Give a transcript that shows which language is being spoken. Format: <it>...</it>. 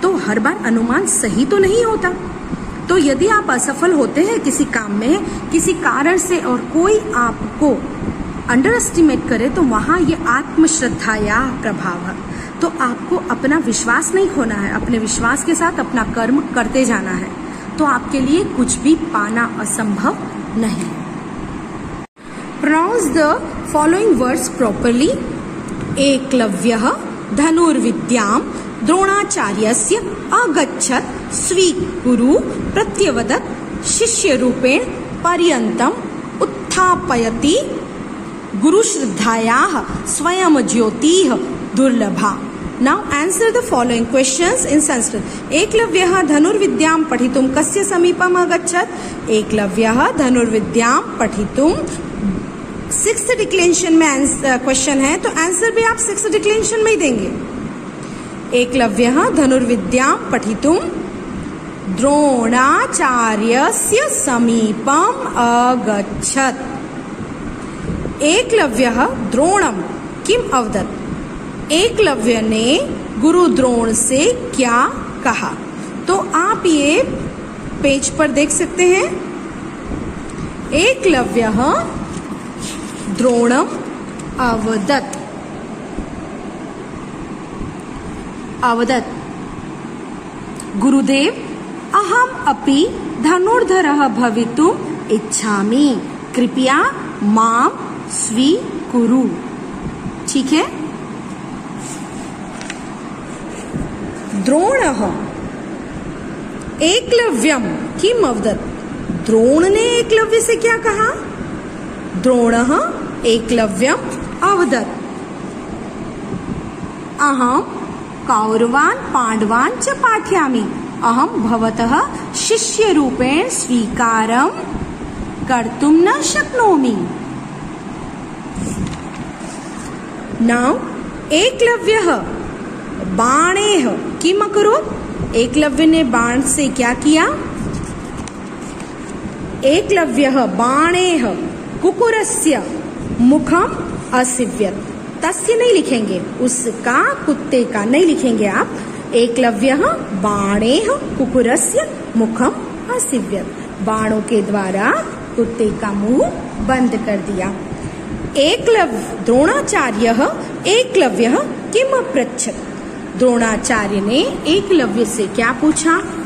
<hi>तो हर बार अनुमान सही तो नहीं होता। तो यदि आप असफल होते हैं किसी काम में किसी कारण से और कोई आपको अंडर एस्टिमेट करे तो वहाँ ये आत्मश्रद्धा या प्रभाव है। तो आपको अपना विश्वास नहीं खोना है, अपने विश्वास के साथ अपना कर्म करते जाना है। तो आपके लिए कुछ भी पाना असंभव नहीं है।</hi> <en>Pronounce the following words properly.</en> <sa>एकलव्यः धनुर्विद्यां द्रोणाचार्यस्य अगच्छत् स्वीकुरु प्रत्यवदत् शिष्यरूपेण पर्यन्तम् उत्थापयति गुरुश्रद्धायाः स्वयं ज्योतिः दुर्लभा।</sa> <en>Now answer the following questions in Sanskrit.</en> <sa>एकलव्यः धनुर्विद्यां पठितुं कस्य समीपम् अगच्छत्? एकलव्यः धनुर्विद्यां पठितुं</sa> <hi>6th डिक्लेंशन में क्वेश्चन है तो आंसर भी आप 6th डिक्लेंशन में ही देंगे।</hi> <sa>एकलव्यः धनुर्विद्यां पठितुं द्रोणाचार्यस्य समीपम् अगच्छत्। एकलव्यः द्रोणं किम अवदत्?</sa> <hi>एकलव्य ने गुरु द्रोण से क्या कहा? तो आप ये पेज पर देख सकते हैं।</hi> <sa>एकलव्यः द्रोणम अवदत्। अवदत् गुरुदेव अहम अपि धनुर्धरः भवितुम् इच्छामि, कृपया मां स्वीकुरु।</sa> <hi>ठीक है।</hi> <sa>द्रोणः एकलव्यम किम अवदत्?</sa> <hi>द्रोण ने एकलव्य से क्या कहा?</hi> <sa>द्रोणः एकलव्यम अवदत् अहम कौरवान् पांडवान् च पाठयामि, अहम भवतः शिष्यरूपेण स्वीकारं कर्तुं न शक्नोमि।</sa> <en>now</en> <sa>एकलव्यः बाणेः किम अकरोत्?</sa> <hi>एकलव्य ने बाण से क्या किया?</hi> <sa>एकलव्यः बाणेः कुकुरस्य मुखम असिव्यत्।</sa> <hi>तस्य नहीं लिखेंगे, उसका कुत्ते का नहीं लिखेंगे आप।</hi> <sa>एकलव्यः बाणेः कुकुरस्य मुखम असिव्यत्।</sa> <hi>बाणों के द्वारा कुत्ते का मुंह बंद कर दिया। एकलव्य द्रोणाचार्यः</hi> <sa>एकलव्यः किम अपृच्छत्?</sa> <hi>द्रोणाचार्य ने एकलव्य से क्या पूछा?</hi>